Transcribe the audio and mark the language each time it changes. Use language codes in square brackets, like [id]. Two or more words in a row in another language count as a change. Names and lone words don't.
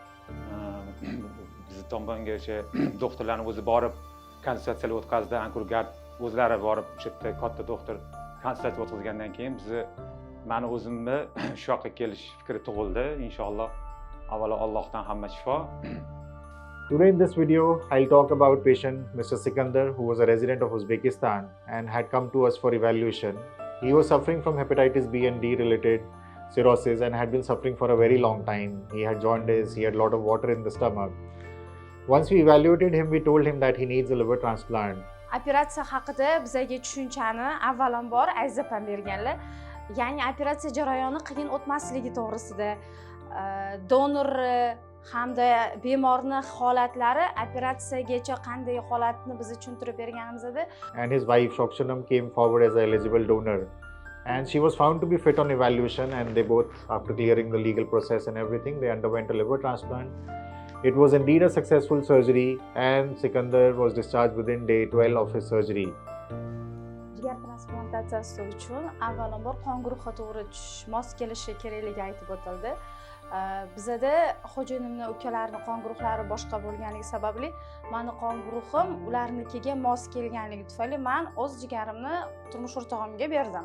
[uz] Bizni tomoniga o'sha doktorlarning o'zi borib konsultatsiyalar o'tkazdi, Ankurgard o'zlari borib o'sha yerda katta doktor konsultatsiya o'tkazgandan keyin meni o'zimni shu yoqqa kelish fikri tug'ildi. Inshaalloh avvalo Allohdan hamma shifo. [en] Today in this video, I'll talk about patient Mr. Sikandar, who was a resident of Uzbekistan and had come to us for evaluation. He was suffering from hepatitis B and D related cirrhosis and had been suffering for a very long time. He had jaundice, he had a lot of water in the stomach. Once we evaluated him, we told him that he needs a liver transplant. [uz] Operatsiya haqida bizga tushunchani avvalambor Aziz berganlar. Ya'ni operatsiya jarayoni qiyin o'tmasligi to'g'risida donor hamda bemorni holatlari operatsiyagacha qanday holatni bizni tushuntirib berganimizda. [en] And his wife Shokshanam came forward as an eligible donor. And she was found to be fit on evaluation, and they both, after clearing the legal process and everything, they underwent a liver transplant. It was indeed a successful surgery, and Sikandar was discharged within day 12 of his surgery. [uz] Jigar transplantatsiyasi uchun avvalambor qon guruhi to'g'ri mos kelishi kerakligi aytib o'tildi. Bizda xo'jayinimning ukalarining qon guruhlari boshqa bo'lganligi sababli meni qon guruhim ularnikiga mos kelganligi tufayli men o'z jigarimni turmush o'rtog'imga berdim.